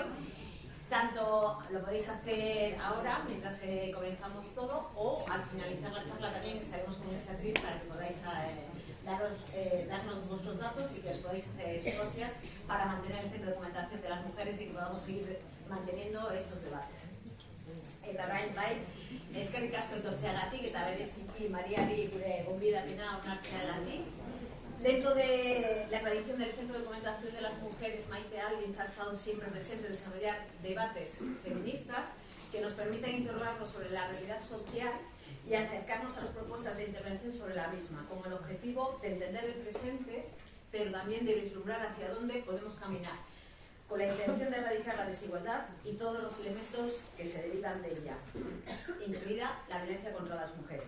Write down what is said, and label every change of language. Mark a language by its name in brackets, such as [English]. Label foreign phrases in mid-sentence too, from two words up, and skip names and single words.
[Spanish] Tanto lo podéis hacer ahora, mientras comenzamos todo, o al finalizar la charla también estaremos con ese atril para que podáis darnos vuestros datos y que os podáis hacer socias para mantener el Centro de Documentación de las Mujeres y que podamos seguir manteniendo estos debates. [Basque] Eta orain bai, eskerrik asko etortzeagatik eta bereziki Mariari gure gonbidapena onartzeagatik. [Spanish] Dentro de la tradición del Centro de Documentación de las Mujeres, Maite Albi ha estado siempre presente en desarrollar debates feministas que nos permiten interrogarnos sobre la realidad social y acercarnos a las propuestas de intervención sobre la misma, con el objetivo de entender el presente, pero también de vislumbrar hacia dónde podemos caminar, con la intención de erradicar la desigualdad y todos los elementos que se derivan de ella, incluida la violencia contra las mujeres.